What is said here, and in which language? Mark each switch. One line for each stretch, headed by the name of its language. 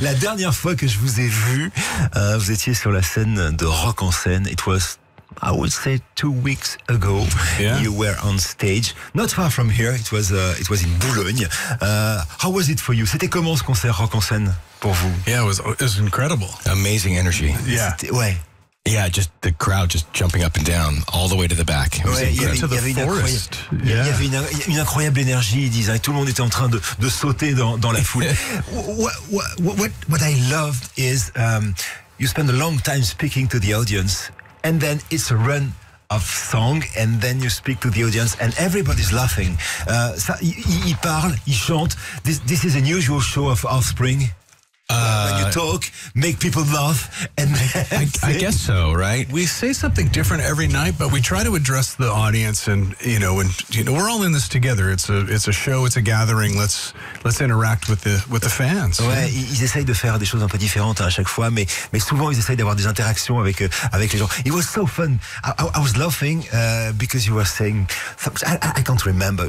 French: La dernière fois que je vous ai vu, vous étiez sur la scène de Rock en scène.
English: It was, I would say, 2 weeks ago. Yeah. You were on stage, not far from here. It was in Boulogne. How was it for you?
French: C'était comment ce concert Rock en scène pour vous?
English: Yeah, it was incredible. Amazing energy. Yeah.
French: Ouais.
English: Yeah, just the crowd just jumping up and down all the way to the back. It was
French: Ouais, il y
English: incredible.
French: avait une incroyable énergie, ils disent. Tout le monde était en train de sauter dans la foule.
English: What I loved is you spend a long time speaking to the audience, and then it's a run of song, and then you speak to the audience, and everybody's laughing.
French: Ils parlent, ils chantent.
English: This is an usual show of Offspring. When you talk, make people laugh, and I guess so, right? We say something different every night, but we try to address the audience, and we're all in this together. It's a show, it's a gathering. Let's interact with the fans.
French: Ouais, ils essayent de faire des choses un peu différentes à chaque fois, mais souvent ils essayent d'avoir des interactions avec les gens.
English: It was so fun. I was laughing because you were saying I can't remember.